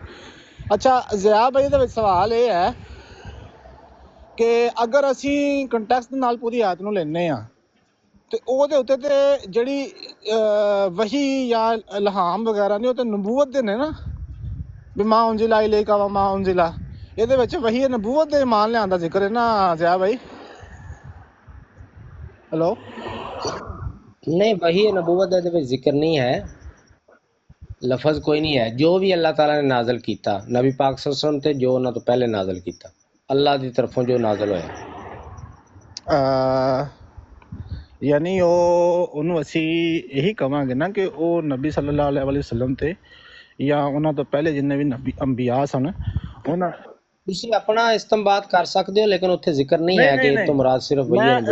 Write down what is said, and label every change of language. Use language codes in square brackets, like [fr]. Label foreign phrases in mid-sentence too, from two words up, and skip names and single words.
[pa] ਅੱਛਾ ਜ਼ਿਆ ਭਾਈ ਦੇ ਵਿੱਚ ਸਵਾਲ ਇਹ ਹੈ ਕਿ ਅਗਰ ਅਸੀਂ ਕੰਟੈਕਸਟ ਨਾਲ ਪੂਰੀ ਆਇਤ ਨੂੰ ਲੈਂਦੇ ਹਾਂ ਤੇ ਉਹਦੇ ਉੱਤੇ ਤੇ ਜਿਹੜੀ ਵਹੀ ਜਾਂ ਇਲਹਾਮ ਵਗੈਰਾ ਨੇ ਉਹ ਤੇ ਨਬੂਵਤ ਦੇ ਨੇ ਨਾ, [ar] بما أنزل إليك وما أنزل, [pa] ਇਹਦੇ ਵਿੱਚ ਵਹੀ ਨਬੂਵਤ ਦੇ ਇਮਾਨ ਲਿਆਉਣ ਦਾ ਜ਼ਿਕਰ ਹੈ ਨਾ ਜ਼ਿਆ ਭਾਈ? ਹੈਲੋ? ਨਹੀਂ, ਵਹੀ ਨਬੂਵਤ ਦੇ ਵਿੱਚ ਜ਼ਿਕਰ ਨਹੀਂ ਹੈ, ਲਫ਼ਜ਼ ਕੋਈ ਨਹੀਂ ਹੈ। ਜੋ ਭੀ ਅੱਲਾਹ ਤਾਲਾ ਨੇ ਨਾਜ਼ਿਲ ਕੀਤਾ ਨਬੀ ਪਾਕ [ar] صلى الله عليه وسلم [pa] ਤੇ, ਜੋ ਉਹਨਾਂ ਤੋਂ ਪਹਿਲੇ ਨਾਜ਼ਿਲ ਕੀਤਾ ਅੱਲਾਹ ਦੀ ਤਰਫ਼ੋਂ ਜੋ ਨਾਜ਼ਿਲ ਹੋਇਆ, ਯਾਨੀ ਉਹਨੂੰ ਅਸੀਂ ਇਹੀ ਕਵਾਂਗੇ ਨਾ ਕਿ ਉਹ ਨਬੀ [ar] صلى الله عليه وسلم [pa] ਤੇ ਜਾਂ ਉਹਨਾਂ ਤੋਂ ਪਹਿਲੇ ਜਿੰਨੇ ਵੀ ਨਬੀ ਅੰਬੀਆ ਸਨ ਉਹਨਾਂ ਤੁਸੀਂ ਆਪਣਾ ਇਸਤੰਬਾਤ ਕਰ ਸਕਦੇ ਹੋ, ਲੇਕਿਨ ਉੱਥੇ ਜ਼ਿਕਰ ਨਹੀਂ ਹੈ ਕਿ ਇਹ ਤੋਂ ਮੁਰਾਦ ਸਿਰਫ ਵਹੀ ਨਬੂਵਤ ਹੈ।